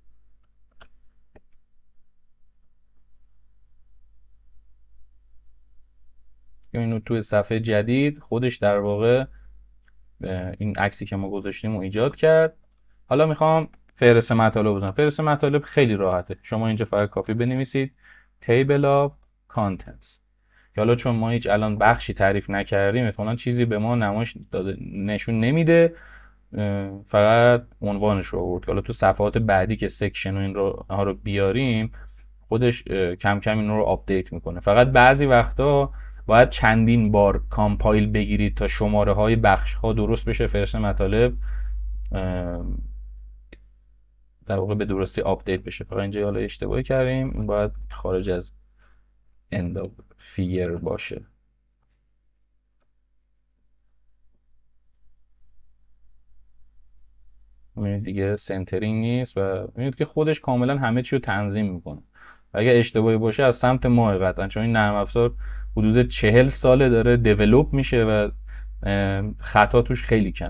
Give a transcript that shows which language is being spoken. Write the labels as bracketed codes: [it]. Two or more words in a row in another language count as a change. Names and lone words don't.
[fa] اینو توی صفحه جدید خودش در واقع این عکسی که ما گذاشتیم رو ایجاد کرد. حالا میخوام فهرست مطالب بزنم. فهرست مطالب خیلی راحته، شما اینجا فقط کافی بنویسید [en] table of contents [fa] که حالا چون ما هیچ الان بخشی تعریف نکردیم احتمالاً چیزی به ما نمایش داده نشون نمیده، فقط عنوانش رو آورد. حالا تو صفحات بعدی که سکشن و این رو بیاریم خودش کم کم این رو آپدیت میکنه. فقط بعضی وقتا باید چندین بار کامپایل بگیرید تا شماره های بخش ها درست بشه، فهرست مطالب در واقع به درستی آپدیت بشه. فقط اینجا حالا اشتباهی کردیم، این باید خارج از [en] end of figure [fa] باشه. میبینید دیگه سنترینگ نیست و میبینید که خودش کاملا همه چی رو تنظیم میکنه. و اگر اشتباهی باشه از سمت ما قطعا، چون این نرم افزار حدود 40 ساله داره دیولپ میشه و خطا توش خیلی کمه.